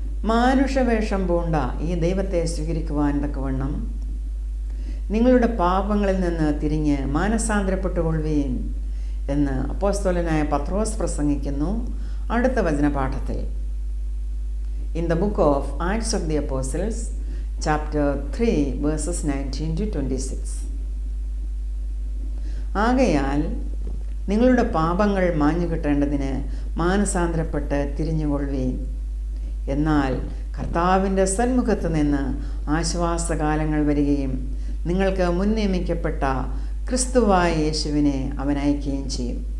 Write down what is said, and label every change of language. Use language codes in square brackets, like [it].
[ml] മാനുഷവേഷം പൂണ്ട ഈ ദൈവത്തെ സ്വീകരിക്കുവാൻ തക്കവണ്ണം നിങ്ങളുടെ പാപങ്ങളിൽ നിന്ന് തിരിഞ്ഞ് മാനസാന്തരപ്പെട്ടുകൊള്ളുവീൻ എന്ന് അപ്പോസ്തലനായ പത്രോസ് പ്രസംഗിക്കുന്നു അടുത്ത വചനപാഠത്തിൽ. [en] In the book of Acts of the Apostles, chapter 3, verses 19 to 26. [ml] ആകയാൽ നിങ്ങളുടെ പാപങ്ങൾ മാഞ്ഞു കിട്ടേണ്ടതിന് മാനസാന്തരപ്പെട്ട് തിരിഞ്ഞുകൊള്ളുവീൻ. എന്നാൽ കർത്താവിൻ്റെ സന്മുഖത്ത് നിന്ന് ആശ്വാസകാലങ്ങൾ വരികയും നിങ്ങൾക്ക് മുൻ നിയമിക്കപ്പെട്ട ക്രിസ്തുവായ യേശുവിനെ അവൻ അയക്കുകയും ചെയ്യും.